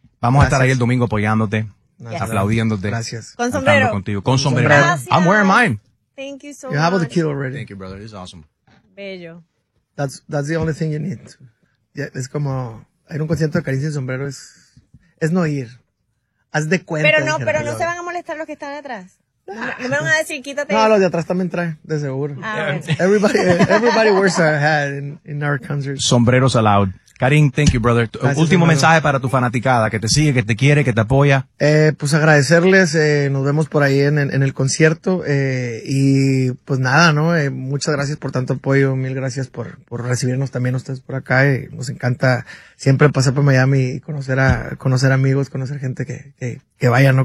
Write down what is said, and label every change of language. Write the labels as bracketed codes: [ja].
[es] Vamos a estar ahí el domingo apoyándote, aplaudiéndote. Gracias. Con sombrero. Contigo. Con sombrero. Gracias. [en] I'm wearing mine. Thank you so much. You have the kit already. Thank you, brother. It's awesome. [es] Bello. [en] That's the only thing you need. [es] Yeah, es como, ir a un concierto de Karim sin sombrero es no ir. Haz de cuenta. Pero no se van a molestar los que están atrás. No me van a decir, quítate. No, los de atrás también traen, de seguro. [en] Everybody wears a hat in our concert. Sombreros allowed. Karim, thank you, brother. [es] Gracias, último mensaje para tu fanaticada, que te sigue, que te quiere, que te apoya. Pues agradecerles. Nos vemos por ahí en el concierto. Y pues nada, ¿no? Muchas gracias por tanto apoyo. Mil gracias por recibirnos también ustedes por acá. Nos encanta siempre pasar por Miami y conocer amigos, conocer gente que vaya, ¿no?